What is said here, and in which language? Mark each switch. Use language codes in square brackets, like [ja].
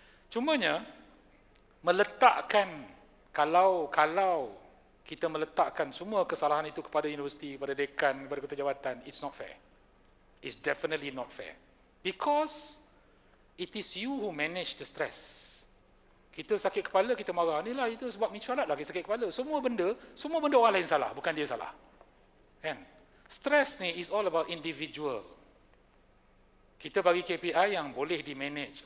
[ms] Cumanya, meletakkan, kalau kita meletakkan semua kesalahan itu kepada universiti, kepada dekan, kepada ketua jabatan, [en] it's not fair. It's definitely not fair. Because it is you who manage the stress. [ms] Kita sakit kepala, kita marah. Inilah itu sebab mincalat lagi sakit kepala. Semua benda orang lain salah, bukan dia salah. Kan? [en] Stress ni is all about individual. [ms] Kita bagi KPI yang boleh di-manage.